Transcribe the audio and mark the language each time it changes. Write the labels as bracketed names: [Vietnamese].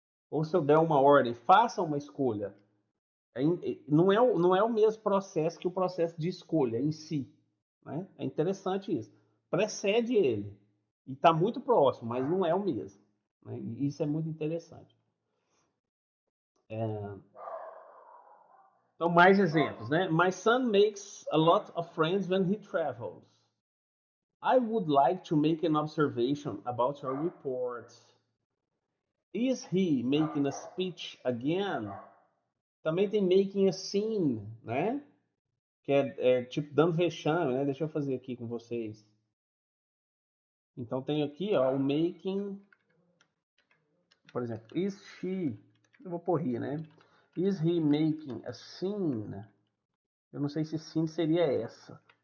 [Portuguese] Ou se eu der uma ordem, faça uma escolha. Não é o mesmo processo que o processo de escolha em si. Né? É interessante isso. Precede ele. E está muito próximo, mas não é o mesmo. Né? E isso é muito interessante. Então, mais exemplos, né? [English] My son makes a lot of friends when he travels. I would like to make an observation about your report. Is he making a speech again? [Portuguese] Também tem [English] making a scene, [Portuguese] né? Que é tipo dando vexame, né? Deixa eu fazer aqui com vocês. Então tem aqui, ó, o making, por exemplo, is she, eu vou pôr he, né? [English] Is he making a scene? [Portuguese] Eu não sei se scene seria essa.